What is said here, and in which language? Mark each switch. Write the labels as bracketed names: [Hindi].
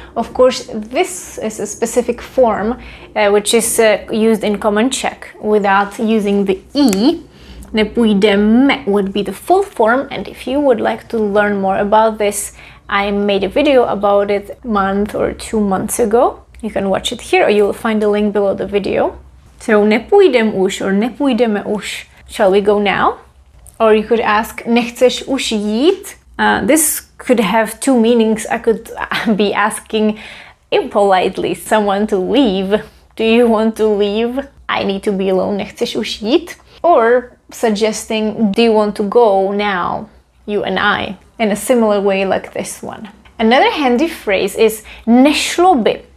[English] Of course, this is a specific form which is used in Common Czech without using the E. Nepůjdeme would be the full form, and if you would like to learn more about this, I made a video about it a month or 2 months ago. You can watch it here or you will find the link below the video. So [Czech] nepůjdem už [English] or [Czech] nepůjdeme už. [English] Shall we go now? Or you could ask, [Czech] nechceš už jít? [English] This could have two meanings. I could be asking impolitely someone to leave. Do you want to leave? I need to be alone. [Czech] Nechceš už jít? [English] Or suggesting, do you want to go now? You and I. In a similar way like this one. Another handy phrase is [Czech] nešlo by.